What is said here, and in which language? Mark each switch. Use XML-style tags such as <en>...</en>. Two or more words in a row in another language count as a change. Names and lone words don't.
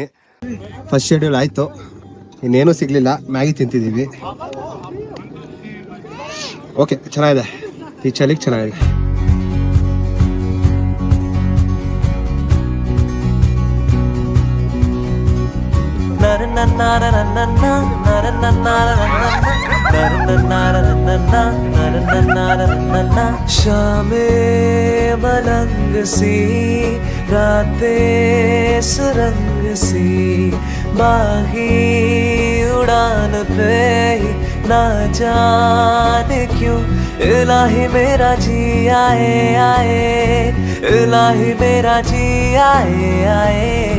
<en>first schedule</en> <kn>ಆಯ್ತು, ಇನ್ನೇನು ಸಿಗ್ಲಿಲ್ಲ. ಮ್ಯಾಗಿ ತಿಂತಿದ್ದೀವಿ. ಓಕೆ, ಚೆನ್ನಾಗಿದೆ. ಈ ಚಳಿಗೆ ಚೆನ್ನಾಗಿದೆ.</kn> <hi>शामें मलंग सी रातें सुरंग सी बाही उड़ान पे ही ना जाने क्यों इलाही मेरा जी आए आए इलाही मेरा जी आए आए</hi>